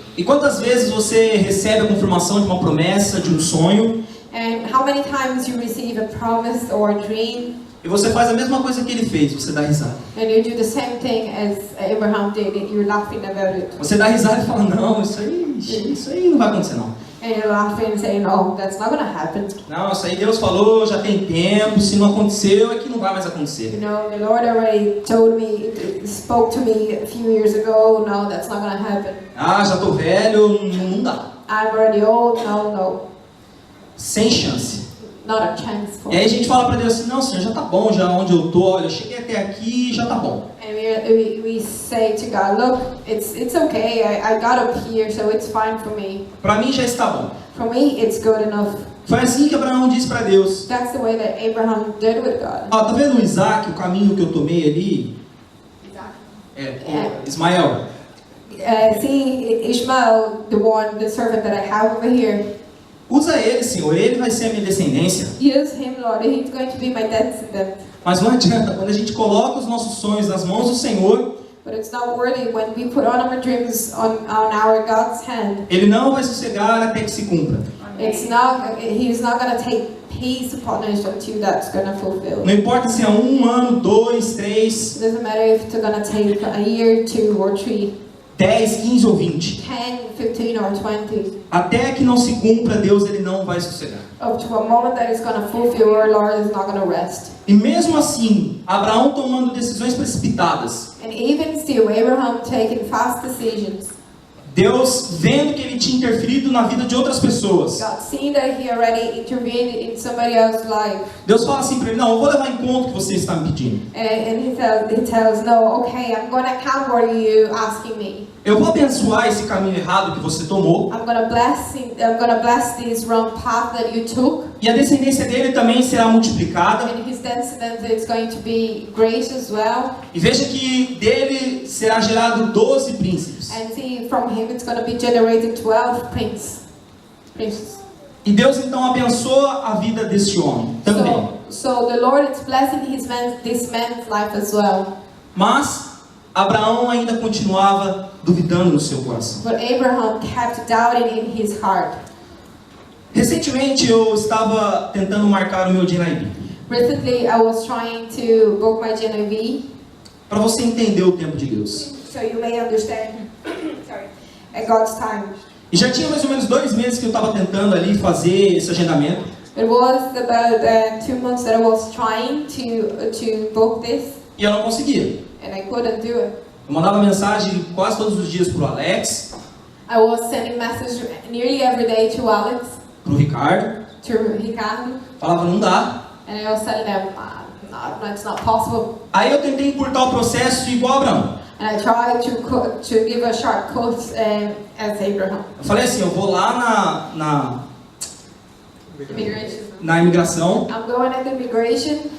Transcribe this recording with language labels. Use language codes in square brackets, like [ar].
[pt] E quantas vezes você recebe a confirmação de uma promessa, de um sonho, [en] And how many times you receive a promise or a dream, [pt] e você faz a mesma coisa que ele fez, você dá risada. [en] and you do the same thing as Abraham did, and you're laughing about it. [pt] Você dá risada e fala, não, isso aí não vai acontecer não. [en] And you're laughing and saying, "Oh, that's not going to happen." [pt] Não, isso aí Deus falou, já tem tempo, se não aconteceu é que não vai mais [en] You [pt] acontecer. [en] know, the Lord already told me, spoke to me a few years ago. No, that's not going to happen. [pt] Ah, já tô velho, não dá. [en] I'm already old. No, [pt] Sem chance. [en] not a chance for [pt] E aí a gente fala pra Deus assim, não Senhor, já tá bom, já onde eu tô, olha, eu cheguei até aqui, já tá bom. [en] And we say to God, look, it's okay. I got up here, so it's fine for me. [pt] Pra mim já está bom. [en] For me, it's good enough. [pt] Foi assim que Abraão disse pra Deus. [en] That's the way that Abraham did with God. [pt] Ó, tá vendo o Isaac, o caminho que eu tomei ali? Ismael. [en] See Ishmael, the servant that I have over here. [pt] Usa ele, Senhor, ele vai ser a minha descendência. [en] Use him, Lord. He's going to be my descendant. [pt] Mas não adianta, quando a gente coloca os nossos sonhos nas mãos do Senhor, [en] But it's not worthy when we put on our dreams on our God's hand. [pt] ele não vai sossegar até que se cumpra. [en] He's not going to take peace upon us until that's going to fulfill. [pt] Não importa se é 1 ano, 2, 3, [en] It doesn't matter if it's going to take a year, 2 or 3, [pt] 10, 15 ou 20. [en] 10, 15 or 20. [pt] Até que não se cumpra, Deus ele não vai sossegar. [en] Up to a moment that it's going to fulfill, our Lord is not going to rest. [pt] E mesmo assim, Abraão tomando decisões precipitadas, [en] And even still, Abraham taking fast decisions. [pt] Deus vendo que ele tinha interferido na vida de outras pessoas, [en] God seeing that he already intervened in somebody else's life. [pt] Deus fala assim para ele, não, eu vou levar em conta o que você está me pedindo. [en] And he tells, no, okay, I'm going to count what you asking me. [pt] Eu vou abençoar esse caminho errado que você tomou. [en] I'm going to bless this wrong path that you took. [pt] E a descendência dele também será multiplicada. [en] And his descendant is going to be great as well. [pt] E veja que dele será gerado 12 príncipes. [en] And see, from him it's going to be generated 12 princes. [pt] E Deus então abençoa a vida deste homem também. [en] So the Lord is blessing this man's life as well. [pt] Mas Abraão ainda continuava duvidando no seu coração. [en] But Abraham kept doubting in his heart. [pt] Recentemente eu estava tentando marcar o meu GNIB. [en] Recently I was trying to book my GNV. [pt] Para você entender o tempo de Deus. [en] So you may understand at God's time. [pt] E já tinha mais ou menos 2 meses que eu estava tentando ali fazer esse agendamento. [en] It was about 2 months that I was trying to book this, [pt] E eu não conseguia. [en] and I couldn't do it. [pt] Eu mandava mensagem quase todos os dias pro Alex, [en] I was sending messages nearly every day to Alex, [pt] pro Ricardo. [en] to Ricardo, [pt] Falava, não dá. [en] and I was telling them, no, it's not possible. [pt] Aí eu tentei encurtar o processo igual Abraão. [en] And I tried to give a shortcut as Abraham. [pt] Eu falei assim, eu vou lá [en] Immigration. [pt] na imigração [en] I'm going at the immigration,